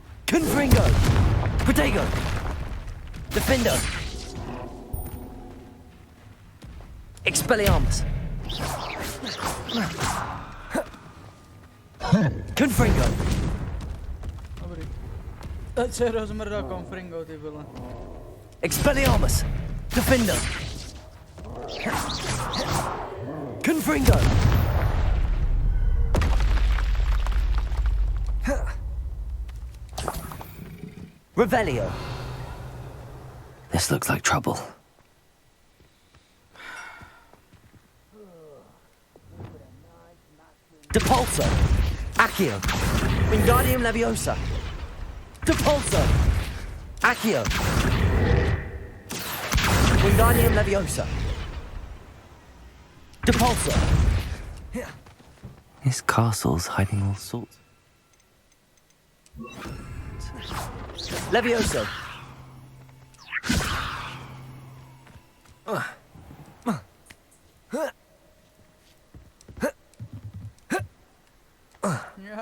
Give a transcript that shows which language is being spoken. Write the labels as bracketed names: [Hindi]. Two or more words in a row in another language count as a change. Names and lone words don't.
[Latin] Confringo! Protego! Defendo! Expelliarmus! Confringo! [Czech] Dobrý. Teď se rozmrdal Confringo, ty vole. [Latin] Expelliarmus! Defendo! Confringo! Revelio! [English] This looks like trouble. [Latin] Depulso! Accio! Wingardium Leviosa! Depulso! Accio! Wingardium Leviosa! Depulso! [English] This castle's hiding all sorts. [Latin] Levioso! [Czech] Já.